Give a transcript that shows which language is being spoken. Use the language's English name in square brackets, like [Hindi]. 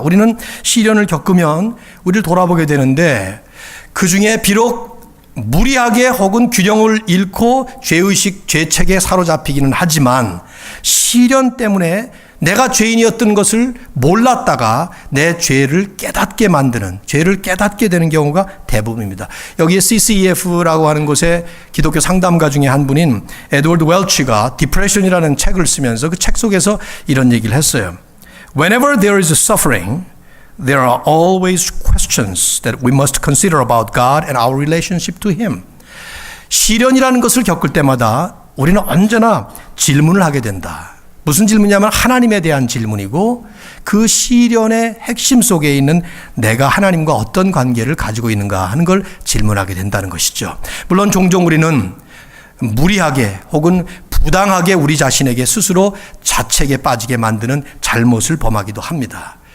[Korean] 우리는 시련을 겪으면 우리를 돌아보게 되는데, 그 중에 비록 무리하게 혹은 균형을 잃고 죄의식, 죄책에 사로잡히기는 하지만 시련 때문에 내가 죄인이었던 것을 몰랐다가 내 죄를 깨닫게 만드는, 죄를 깨닫게 되는 경우가 대부분입니다. 여기에 CCEF라고 하는 곳에 기독교 상담가 중에 한 분인 에드워드 웰치가 디프레션이라는 책을 쓰면서 그 책 속에서 이런 얘기를 했어요. [English] Whenever there is suffering, there are always questions that we must consider about God and our relationship to Him. [Korean] 시련이라는 것을 겪을 때마다 우리는 언제나 질문을 하게 된다. 무슨 질문이냐면 하나님에 대한 질문이고, 그 시련의 핵심 속에 있는 내가 하나님과 어떤 관계를 가지고 있는가 하는 걸 질문하게 된다는 것이죠. 물론 종종 우리는 무리하게 혹은 부당하게 우리 자신에게 스스로 자책에 빠지게 만드는 잘못을 범하기도 합니다.